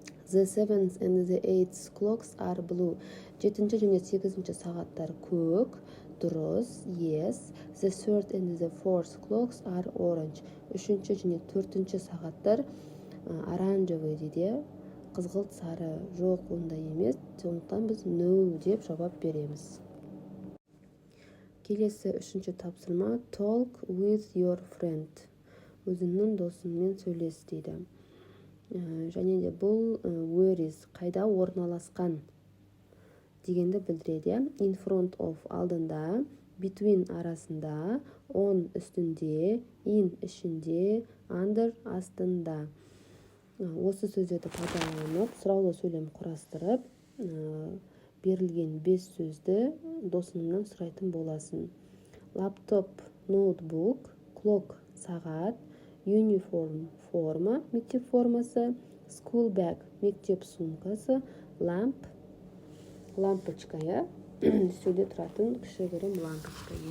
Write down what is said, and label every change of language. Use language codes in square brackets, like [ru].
[en] The 7th and the 8th clocks are blue. [kk] 7-ші және 8-ші сағаттар көк, дұрыс, yes. [en] The 3rd and the 4th clocks are orange. [kk] 3-ші және 4-ші сағаттар оранжевый дейді. Қызғылт сары, жоқ, ондай емес. Сондықтан біз no деп жауап береміз. Келесі үшінші тапсырма. [en] Talk with your friend. [kk] Өзіңнің досыңмен сөйлес дейді. Және де бұл [en] where is, [kk] қайда орналасқан дегенді білдіреді. [en] In front of алдында, between арасында, on үстінде, in ішінде, under астында. [kk] Осы сөздерді пайдаланып, сұраулы сөйлем құрастырып, берілген 5 сөзді досыңнан сұрайтын боласын. Лаптоп, ноутбук, clock, сағат, uniform, форма, мектеп формасы, school bag, мектеп сумкасы, lamp, лампочка, үстелде тұратын кішігірім лампочка.